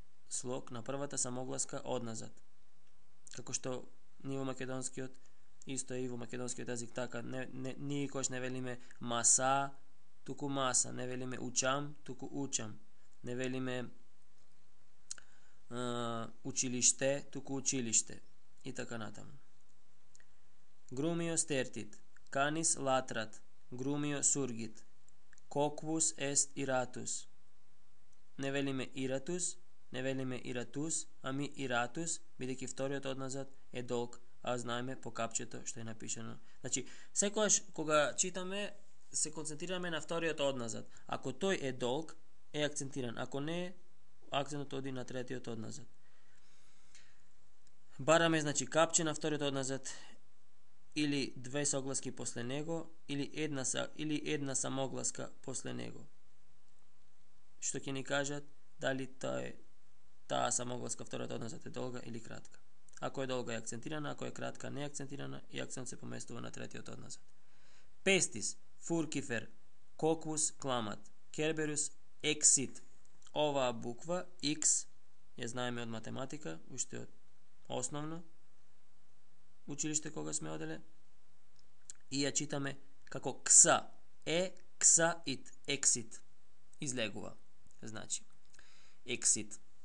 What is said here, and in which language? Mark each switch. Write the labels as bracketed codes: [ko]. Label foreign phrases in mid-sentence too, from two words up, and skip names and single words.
[mk] слог на првата самогласка одназад. Како што ни во македонскиот, исто е и во македонскиот език така, никош не велиме маса, туку маса, не велиме учам, туку учам, не велиме училиште, туку училиште и така натаму. [la] Grumio stertit, canis latrat, grumio surgit, quoquus est iratus. [mk] Не велиме iratus, не велиме iratus, ами iratus, бидејќи вториот одназад е долг, а знаеме по капчето што е напишано. Значи, секогаш кога читаме, се концентрираме на вториот одназад. Ако тој е долг, е акцентиран. Ако не, акцентот оди на третиот одназад. Бараме, значи, капче на вториот одназад, или две согласки после него, или една самогласка после него. Што ќе ни кажат дали таа самогласка вториот одназад е долга или кратка. Ако е долга е акцентирана, ако е кратка не е акцентирана и акцент се поместува на третиот одназад. [la] Pestis, furcifer, quoquus clamat, Kerberus exit. [mk] Оваа буква X ја знаеме од математика, уште од основно училиште кога сме оделе, и ја читаме како кса, кса ит, exit. Излегува. Значи, exit.